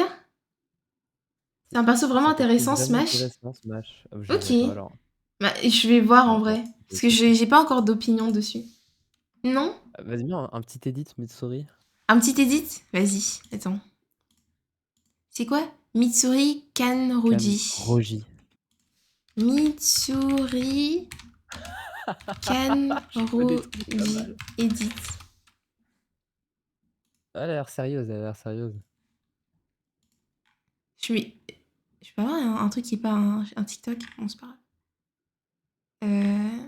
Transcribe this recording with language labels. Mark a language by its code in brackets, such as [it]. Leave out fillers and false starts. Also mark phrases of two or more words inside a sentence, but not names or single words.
[fr] C'est un perso vraiment C'est un perso intéressant, vraiment Smash. intéressant, Smash. Ah, je Ok. sais pas alors. Bah, je vais voir en Non, non, vrai. Parce que ok, ok. j'ai pas encore d'opinion dessus. Non? Ah, vas-y, mets un petit edit Mitsuri. Un petit edit? Vas-y, attends. C'est quoi? Mitsuri Kanroji. Roji. Mitsuri Je fais des trucs pas Kanroji. mal. Edit. Ah, elle a l'air sérieuse, elle a l'air sérieuse. Je vais... Je peux avoir un truc qui est pas un TikTok? Bon, c'est pas grave. On va Yeah.